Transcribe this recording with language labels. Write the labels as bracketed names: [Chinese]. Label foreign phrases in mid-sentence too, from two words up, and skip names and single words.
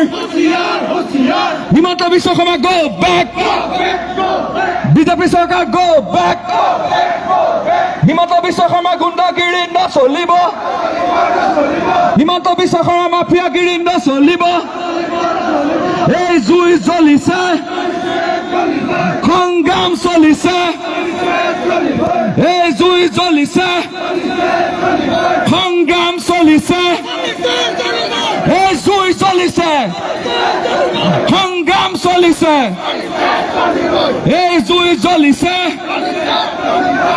[English] Himanta Biswa Sharma go back. BJP Sarkar go back. [Assamese] Himanta Biswa Sharma গুণ্ডাগিৰি ন চলিব. Himanta Biswa Sharma মাফিয়াগিৰি ন চলিব. এই জুই জ্বলিছে, সংগ্ৰাম চলিছে, এই জুই জ্বলিছে, সংগ্ৰাম চলিছে, এই জুই জ্বলিছে, সংগ্ৰাম চলিছে, এই জুই জ্বলিছে।